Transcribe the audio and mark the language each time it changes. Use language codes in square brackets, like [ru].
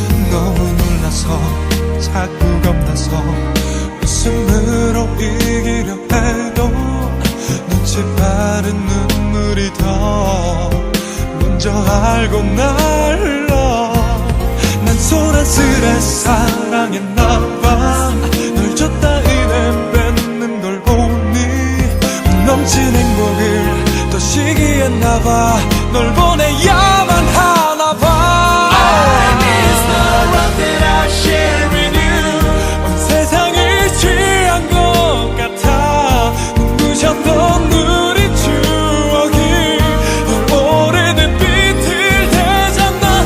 [ko] 너무 놀라서 자꾸 겁나서 웃음으로 이기려 해도 눈치 빠른 눈물이 더 먼저 알고 날 흘러. 난 소란스레 사랑했나봐. 널 줬다 이내 뺏는 걸 보니 넘친 행복을 더 시기했나봐. 널 보내야만 하나봐. [en] It's the love that I share with you. [ko] 온 세상이 취한 것 같아. 눈부셨던 우리 추억이 오래된 빛을 되잖아.